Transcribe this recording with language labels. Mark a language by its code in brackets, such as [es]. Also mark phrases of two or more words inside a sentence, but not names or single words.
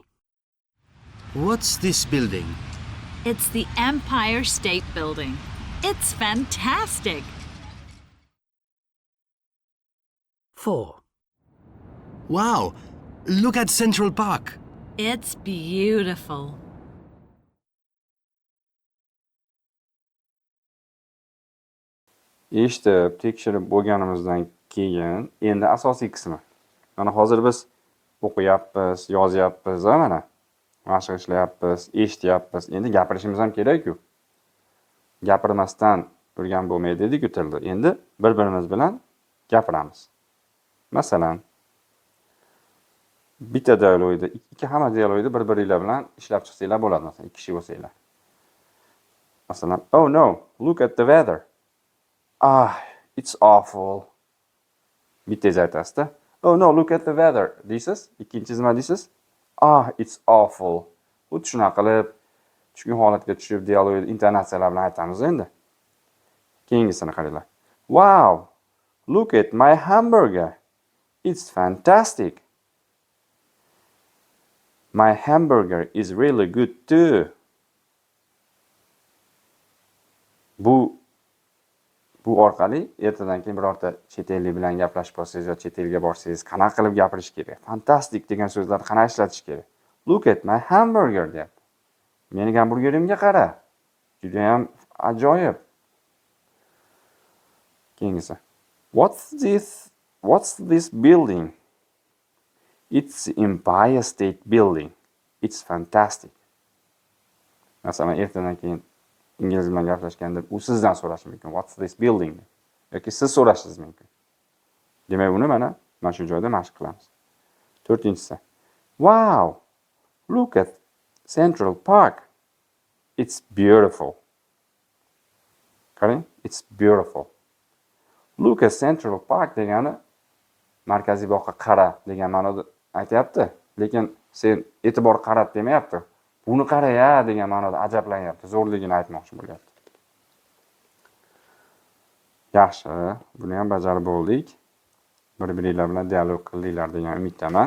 [en] What's this building? It's the Empire State Building. It's fantastic. 4. Wow, look at Central Park. It's beautiful. [uz] Eshitib, tekshirib bo'lganimizdan keyin endi asosiy qismi. Mana hozir biz o'qiyapmiz, yozyapmiz, mana mashq ishlayapmiz, eshityapmiz. Endi gapirishimiz ham kerak-ku. Gapirmasdan turgan bo'lmaydi dedi-ku tilda. Endi bir-birimiz bilan gapiramiz. Masalan, bitta dialogda, ikki hamma dialogda bir-biringlar bilan ishlab chiqsanglar bo'ladi, masalan, ikki kishi bo'lsanglar. Masalan, [en] oh no, look at the weather. Ah, it's awful. [uz] Bittangiz aytasizda. [en] Oh no, look at the weather deysiz. [uz] Ikkinchisi nima deysiz? [en] Ah, it's awful. [uz] Xuddi shunaqa qilib, tushkun holatga tushib dialogni intonatsiyalar bilan aytamiz endi. Keyingisini qaranglar. [en] Wow, look at my hamburger. It's fantastic. My hamburger is really good too. [uz] Bu orqali ertadan keyin birorta chet ellik bilan gaplashib qolsangiz yo chet elga borsangiz qanaqa qilib gapirish kerak? Fantastic degan so'zlarni qanaqa ishlatish kerak? [en] Look at my hamburger deyapti. [uz] Mening hamburgerimga qara. Juda ham ajoyib. Keyingisi. [en] What's this building? It's Empire State Building. It's fantastic. [uz] Masalan, ertadan keyin ingliz bilan gaplashganda u sizdan so'rashi mumkin. [en] What's this building? [uz] Yoki siz so'rashingiz mumkin. Demak, buni mana shu joyda mashq qilamiz. 4-inchisi. [en] Wow! Look at Central Park. It's beautiful. Qarang, it's beautiful. Look at Central Park [uz] degani markaziy bog'ga qara degan ma'noda aytayapti. Lekin sen e'tibor qarat demayapti. Buni qara ya degan ma'noda ajablanyapti. Zo'rligini aytmoqchi bo'lyapti. Yaxshi, buni ham bajarib bo'ldik. Bir-biringlar bilan dialog qildinglar degan umiddaman.